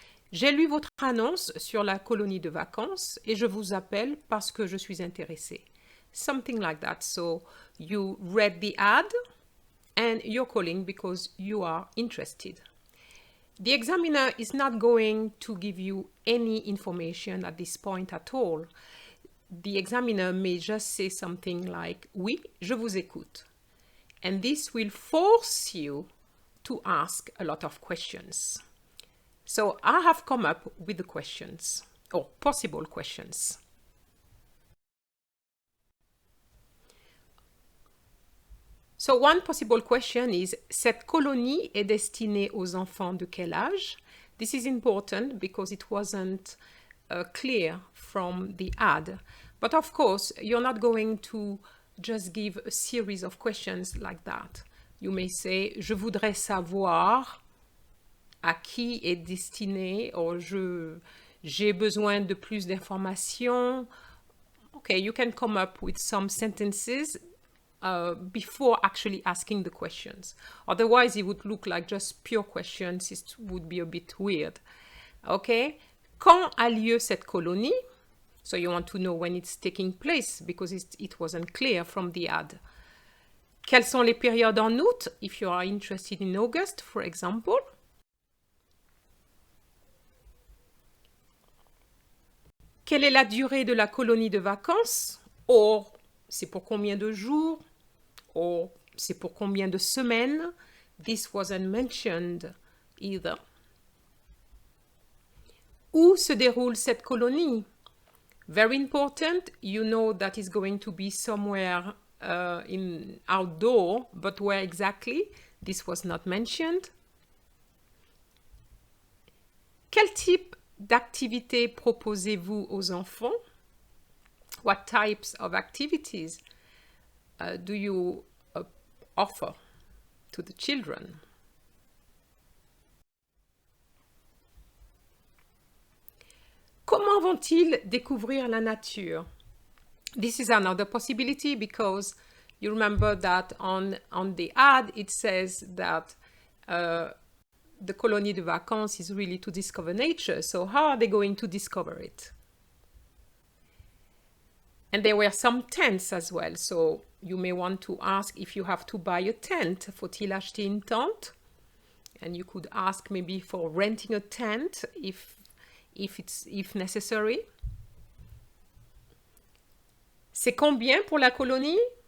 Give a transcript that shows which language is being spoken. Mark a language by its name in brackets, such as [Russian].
[French] J'ai lu votre annonce sur la colonie de vacances et je vous appelle parce que je suis intéressé. [English] Something like that. So you read the ad and you're calling because you are interested. The examiner is not going to give you any information at this point at all. The examiner may just say something like, [French] oui, je vous écoute. [English] And this will force you to ask a lot of questions. So I have come up with the questions, or possible questions. So one possible question is, [French] cette colonie est destinée aux enfants de quel âge? [English] This is important because it wasn't clear from the ad. But of course, you're not going to just give a series of questions like that. You may say, [French] je voudrais savoir à qui est destiné, [English] or [French] j'ai besoin de plus d'informations. [English] Okay, you can come up with some sentences before actually asking the questions. Otherwise, it would look like just pure questions. It would be a bit weird. [French] Okay, quand a lieu cette colonie? [English] So you want to know when it's taking place because it wasn't clear from the ad. [French] Quelles sont les périodes en août? [English] If you are interested in August, for example. [French] Quelle est la durée de la colonie de vacances? Or, c'est pour combien de jours? Or, c'est pour combien de semaines? [English] This wasn't mentioned either. [French] Où se déroule cette colonie? [English] Very important, you know that is going to be somewhere in outdoor, but where exactly? This was not mentioned. [French] Quel type d'activité proposez-vous aux enfants? [English] What types of activities do you offer to the children? [French] Comment vont-ils découvrir la nature? [English] This is another possibility because you remember that on the ad it says that the colonie de vacances is really to discover nature. So how are they going to discover it? And there were some tents as well. So you may want to ask if you have to buy a tent. [French] Faut-il acheter une tente? [English] And you could ask maybe for renting a tent if necessary. [French] C'est combien pour la colonie?